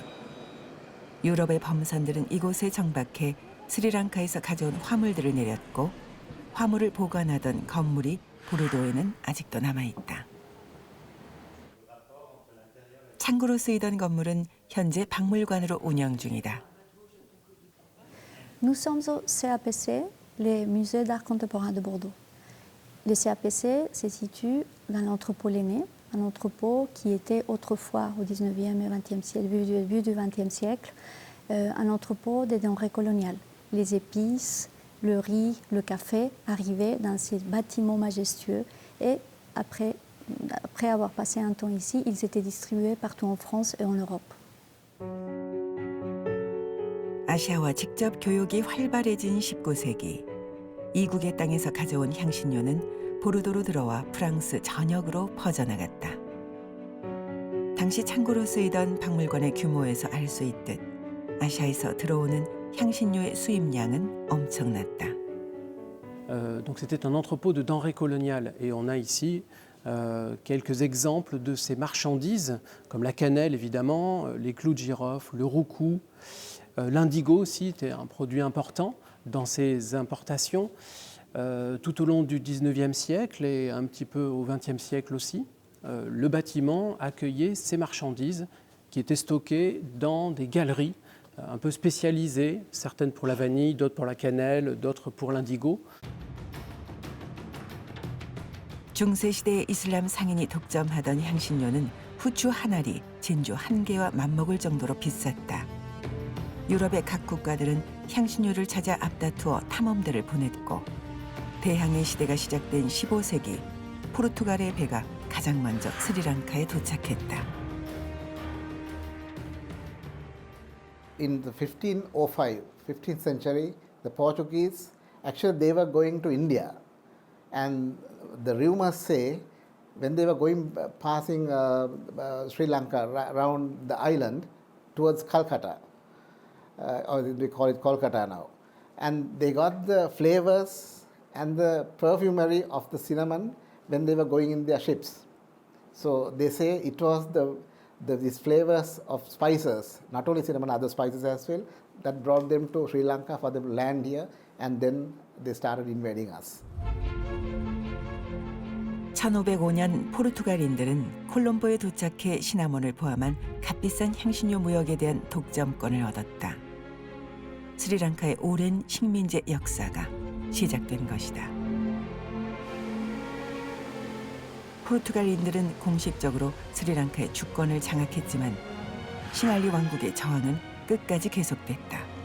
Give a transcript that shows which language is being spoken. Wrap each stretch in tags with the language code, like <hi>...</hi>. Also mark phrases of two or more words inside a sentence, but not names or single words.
<ko>유럽의 범선들은 이곳에 정박해 스리랑카에서 가져온 화물들을 내렸고 화물을 보관하던 건물이 보르도에는 아직도 남아있다. 창고로 쓰이던 건물은 현재 박물관으로 운영 중이다.</ko> <fr>Nous sommes au CAPC, le Musée d'art contemporain de Bordeaux. Le CAPC se situe dans l'entrepôt Lenné, un entrepôt qui était autrefois au 19e et 20e siècle, début du 20e siècle, un entrepôt des denrées coloniales. Les épices, le riz, le café arrivaient dans ces bâtiments majestueux et après avoir passé un temps ici, ils étaient distribués partout en France et en Europe.</fr> <ko>아시아와 직접 교역이 활발해진 19세기. 이국의 땅에서 가져온 향신료는 보르도로 들어와 프랑스 전역으로 퍼져나갔다. 당시 창고로 쓰이던 박물관의 규모에서 알 수 있듯 아시아에서 들어오는 향신료의 수입량은 엄청났다.</ko> <fr>Donc c'était un entrepôt de denrées coloniales et on a ici quelques exemples de ces marchandises comme la cannelle évidemment, les clous de girofle, le roucou, l'indigo aussi était un produit important dans ces importations tout au long du 19e siècle et un petit peu au 20e siècle aussi. Le bâtiment accueillait ces marchandises qui étaient stockées dans des galeries un peu spécialisées, certaines pour la vanille, d'autres pour la cannelle, d'autres pour l'indigo.</fr> <ko>중세시대 이슬람 상인이 독점하던 향신료는 후추 한 알이 진주 한 개와 맞먹을 정도로 비쌌다. 유럽의 각 국가들은 향신료를 찾아 앞다투어 탐험대를 보냈고 대항해 시대가 시작된 15세기 포르투갈의 배가 가장 먼저 스리랑카에 도착했다.</ko> <en>In the 1505, 15th century, the Portuguese, actually they were going to India. And the rumors say, when they were going, passing Sri Lanka around the island towards Calcutta, or we call it Kolkata now, and they got the flavors and the perfumery of the cinnamon when they were going in their ships. So they say it was these flavors of spices, not only cinnamon, other spices as well, that brought them to Sri Lanka for them to land here, and then they started invading us.</en> <ko>1505년 포르투갈인들은 콜롬보에 도착해 시나몬을 포함한 값비싼 향신료 무역에 대한 독점권을 얻었다. 스리랑카의 오랜 식민지 역사가 시작된 것이다. 포르투갈인들은 공식적으로 스리랑카의 주권을 장악했지만 싱알리 왕국의 저항은 끝까지 계속됐다.</ko>